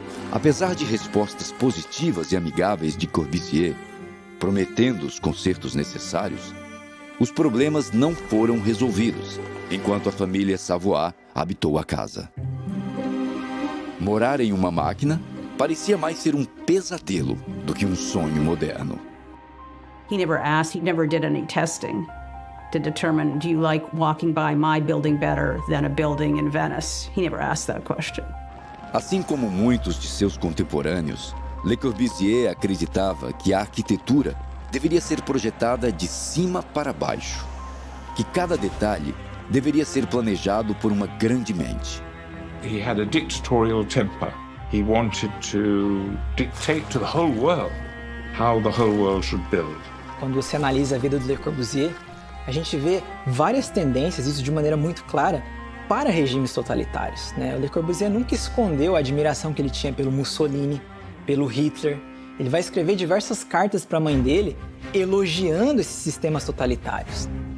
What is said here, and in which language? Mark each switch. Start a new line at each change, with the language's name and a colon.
Portuguese: Apesar de respostas positivas e amigáveis de Corbusier, prometendo os consertos necessários, os problemas não foram resolvidos enquanto a família Savoie habitou a casa. Morar em uma máquina parecia mais ser um pesadelo do que um sonho moderno.
English: He never did any testing to determine, do you like walking by my building better than a building in Venice? He never asked that question.
Portuguese: Assim como muitos de seus contemporâneos, Le Corbusier acreditava que a arquitetura deveria ser projetada de cima para baixo, que cada detalhe deveria ser planejado por uma grande mente.
English: He had a dictatorial temper. He wanted to dictate to the whole world how the whole world should build.
Portuguese: Quando você analisa a vida do Le Corbusier, a gente vê várias tendências, isso de maneira muito clara, para regimes totalitários, né? O Le Corbusier nunca escondeu a admiração que ele tinha pelo Mussolini, pelo Hitler. Ele vai escrever diversas cartas para a mãe dele elogiando esses sistemas totalitários.